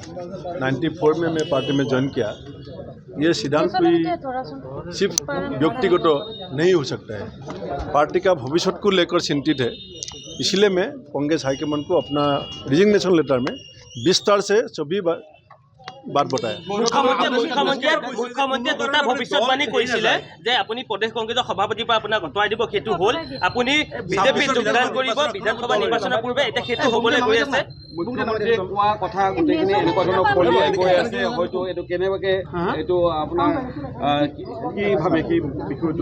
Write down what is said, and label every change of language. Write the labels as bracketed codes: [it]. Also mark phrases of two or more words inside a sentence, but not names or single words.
[hi] 94 में मैं पार्टी में ज्वाइन किया। ये सिद्धांत कोई सिर्फ व्यक्तिगत नहीं हो सकता है। पार्टी का भविष्य को लेकर चिंतित है। इसलिए मैं कांग्रेस हाईकमान को अपना [en] resignation letter [hi] में विस्तार से सभी बात बताया। [as] মুখ্যমন্ত্ৰীয়ে দুটা ভৱিষ্যতবাণী কৰিছিলে যে আপুনি প্ৰদেশ কংগ্ৰেছৰ সভাপতিৰ পৰা আপোনাক আঁতৰাই দিব, সেইটো হ'ল। আপুনি বিজেপিত যোগদান কৰিব বিধানসভা নিৰ্বাচনৰ পূৰ্বে, এতিয়া সেইটো হ'বলৈ গৈ আছে। মুখ্যমন্ত্ৰীয়ে কোৱা কথা গোটেইখিনি এনেকুৱা ধৰণৰ কলিয়াই গৈ আছে, হয়তো এইটো কেনেবাকৈ এইটো আপোনাৰ কি ভাবে কি বিষয়টো